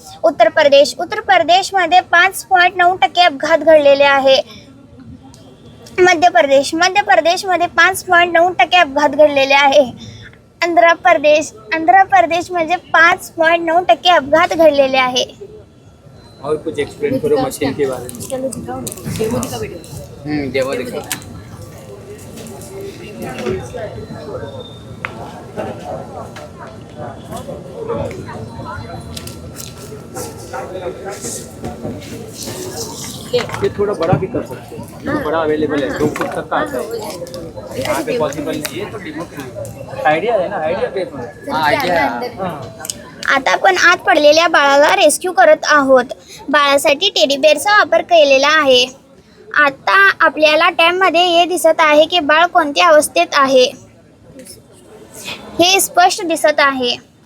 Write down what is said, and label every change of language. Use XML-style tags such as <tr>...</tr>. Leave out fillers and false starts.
<mr>उत्तर प्रदेशमध्ये 5.9% अपघात घडलेले आहे. मध्य प्रदेशमध्ये 5.9% अपघात घडलेले आहे. आंध्र प्रदेशमध्ये 5.9% अपघात घडलेले आहे.</mr> <hi>और कुछ एक्सप्लेन करो मशीन के बारे में. डेमो दिखाओ. ये थोड़ा बड़ा भी कर सकते हैं. बड़ा अवेलेबल है. 2 फुट तक का आता है. यहाँ पे पॉसिबल नहीं है तो डेमो के लिए आइडिया है ना. आइडिया बेस में. हाँ आइडिया.</hi> <mr>आता आपण आत पडलेल्या बाळाला रेस्क्यू करत आहोत. बाळासाठी टेडी बेअरचा वापर केलेला आहे. आता आपल्याला टॅबमध्ये हे दिसत आहे की बाळ कोणत्या अवस्थेत आहे हे स्पष्ट दिसत आहे.</mr>